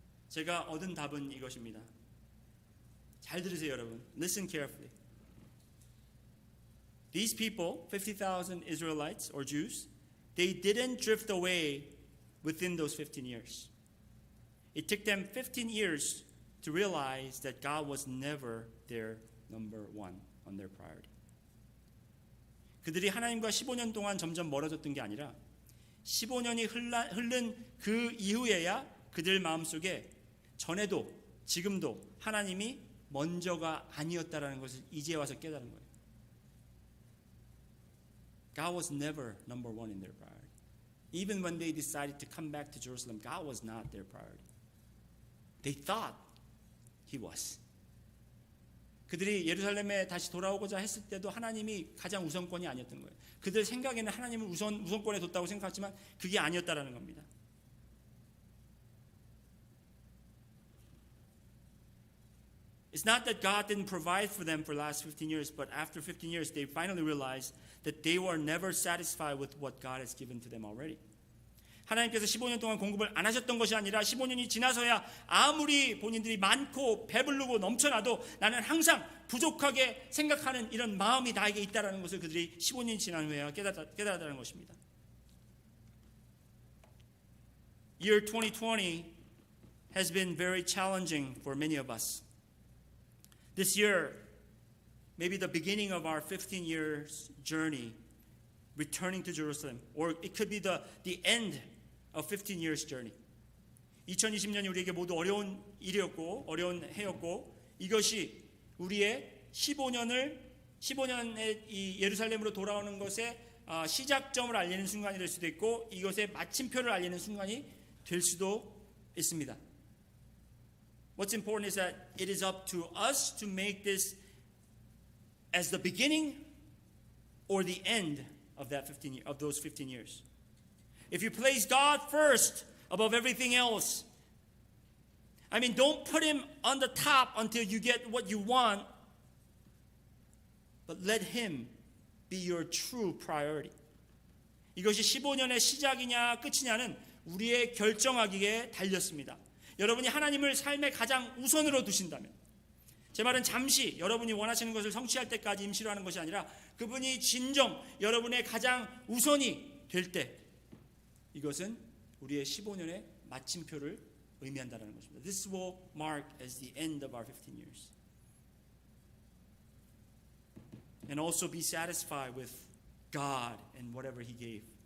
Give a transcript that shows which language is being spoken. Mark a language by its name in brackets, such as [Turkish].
[Korean] 제가 얻은 답은 이것입니다. 잘 들으세요, 여러분. [English] Listen carefully. These people, 50,000 Israelites or Jews, they didn't drift away within those 15 years. It took them 15 years to realize that God was never their number one on their priority. [Korean] 그들이 하나님과 15년 동안 점점 멀어졌던 게 아니라 15년이 흐른 그 이후에야 그들 마음속에 전에도 지금도 하나님이 먼저가 아니었다라는 것을 이제 와서 깨달은 거예요. [English] God was never number one in their priority. Even when they decided to come back to Jerusalem, God was not their priority. They thought He was. [Korean] 그들이 예루살렘에 다시 돌아오고자 했을 때도 하나님이 가장 우선권이 아니었던 거예요. 그들 생각에는 하나님을 우선권에 뒀다고 생각하지만 그게 아니었다라는 겁니다. [English] It's not that God didn't provide for them for the last 15 years, but after 15 years, they finally realized that they were never satisfied with what God has given to them already. [Korean] 하나님께서 15년 동안 공급을 안 하셨던 것이 아니라 15년이 지나서야 아무리 본인들이 많고 배부르고 넘쳐나도 나는 항상 부족하게 생각하는 이런 마음이 나에게 있다는 것을 그들이 15년이 지난 후에 깨달았다는 것입니다. [English] Year 2020 has been very challenging for many of us. This year, maybe the beginning of our 15 years journey, returning to Jerusalem, or it could be the end of 15 years journey. [Korean] 2020년이 우리에게 모두 어려운 일이었고 어려운 해였고 이것이 우리의 15년의 이 예루살렘으로 돌아오는 것의 시작점을 알리는 순간이 될 수도 있고 이것의 마침표를 알리는 순간이 될 수도 있습니다. [English] What's important is that it is up to us to make this as the beginning or the end of those 15 years. If you place God first above everything else, I mean, don't put him on the top until you get what you want, but let him be your true priority. [Korean] 이것이 15년의 시작이냐 끝이냐는 우리의 결정하기에 달렸습니다. 여러분이 하나님을 삶의 가장 우선으로 두신다면, 제 말은 잠시 여러분이 원하시는 것을 성취할 때까지 임시로 하는 것이 아니라 그분이 진정 여러분의 가장 우선이 될 때, 이것은 우리의 15년의 마침표를 의미한다는 것입니다. [English] This will mark as the end of our 15 years. And also be satisfied with God and whatever He gave.